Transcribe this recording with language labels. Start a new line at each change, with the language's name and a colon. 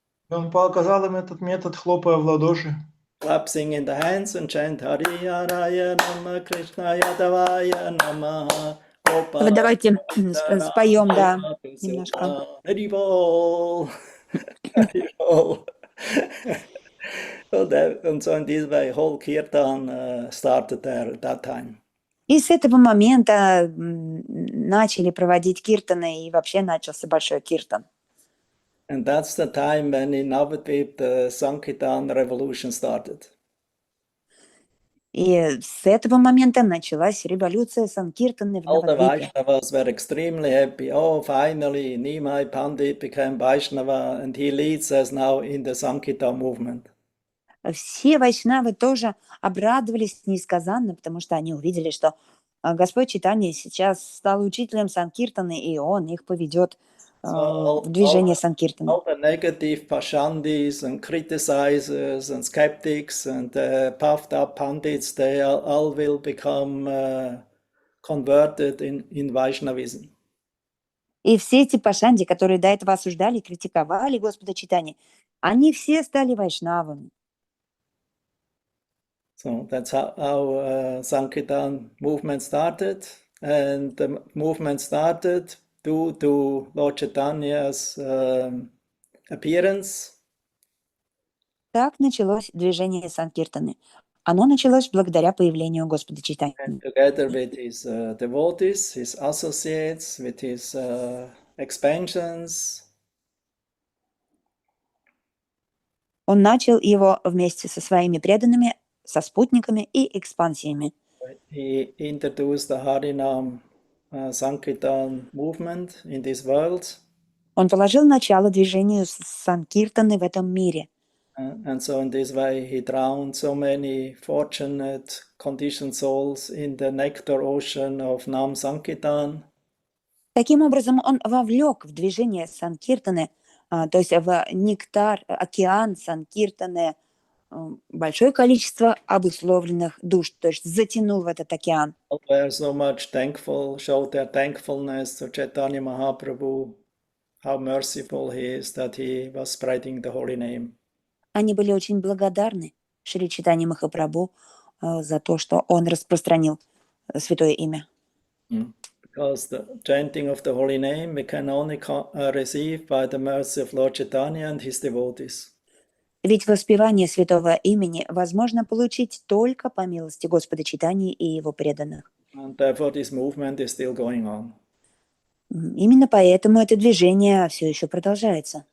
Russian: Он показал им этот метод, хлопая в ладоши.
English: Clapping in the hands and chant
Sanskrit: Hari Haraya Nama Krishna Yadavaya Namaha.
Russian: Давайте споем, да, немножко.
Sanskrit: Hari Bol. Hari Bol.
English: And so in this way, whole kirtan started there at that time.
Russian: И с этого момента начали проводить киртаны, и вообще начался большой киртан.
English: And that's the time when in Navadvip the Sankirtan revolution started.
Russian: И с этого момента началась революция Санкиртаны в
English: All the
Russian: Навадвипе.
English: Vaishnavas were extremely happy. Oh, finally, Nimai Pandit became Vaishnava and he leads us now in the Sankirtan movement.
Russian: Все вайшнавы тоже обрадовались несказанно, потому что они увидели, что Господь Чайтанья сейчас стал учителем Санкиртаны, и он их поведет в движение Санкиртаны.
English: All the negative Pashandis and criticizers and skeptics and puffed up Pandits, they all will become converted in Vaishnavism.
Russian: И все эти пашанди, которые до этого осуждали, критиковали Господа Чайтаньи, они все стали вайшнавами.
English: So that's how Sankirtan movement started, and the movement started due to Lord Chaitanya's appearance.
Russian: Так началось движение Санкиртаны. Оно началось благодаря появлению Господа Чайтаньи.
English: And together with his devotees, his associates, with his expansions.
Russian: Он начал его вместе со своими преданными, со спутниками и экспансиями.
English: He introduced the Harinam Sankirtan movement in this world.
Russian: Он положил начало движению санкиртаны в этом мире.
English: And so in this way he drowned so many fortunate conditioned souls in the nectar ocean of Nam Sankirtan.
Russian: Таким образом, он вовлек в движение санкиртаны, то есть в нектар, океан санкиртаны, большое количество обусловленных душ, то есть затянул в этот океан.
English: Were so much thankful, showed their thankfulness to Chaitanya Mahaprabhu, how merciful he is that he was spreading the holy name.
Russian: Они были очень благодарны Шри Чайтанье Махапрабху за то, что он распространил святое имя.
English: Because the chanting of the holy name we can only receive by the mercy of Lord Chaitanya and his devotees.
Russian: Ведь воспевание святого имени возможно получить только по милости Господа Чайтаньи и его преданных.
English: And therefore this movement is still going on.
Russian: Именно поэтому это движение все еще продолжается.